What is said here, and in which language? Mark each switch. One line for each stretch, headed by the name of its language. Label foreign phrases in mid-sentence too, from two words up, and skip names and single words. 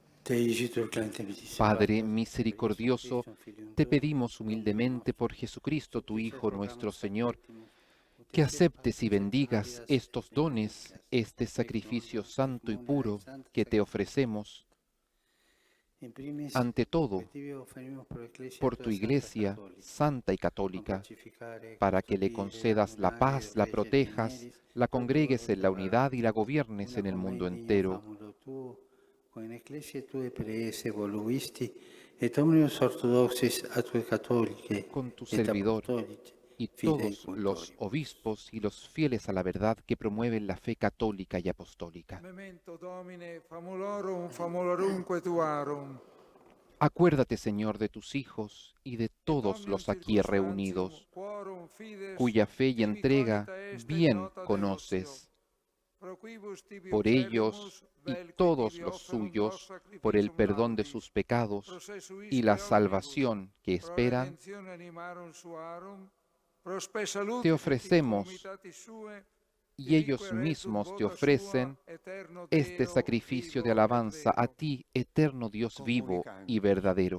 Spanish: Padre misericordioso, te pedimos humildemente por Jesucristo, tu Hijo, nuestro Señor, que aceptes y bendigas estos dones, este sacrificio santo y puro que te ofrecemos, ante todo, por tu Iglesia santa y católica, para que le concedas la paz, la protejas, la congregues en la unidad y la gobiernes en el mundo entero. Con tu servidor y todos los obispos y los fieles a la verdad que promueven la fe católica y apostólica.
Latin: Memento Domine, famulorum, famulorumque tuarum.
Spanish: Acuérdate, Señor, de tus hijos y de todos los aquí reunidos, cuya fe y entrega bien conoces. Por ellos y todos los suyos, por el perdón de sus pecados y la salvación que esperan, te ofrecemos y ellos mismos te ofrecen este sacrificio de alabanza a ti, eterno Dios vivo y verdadero.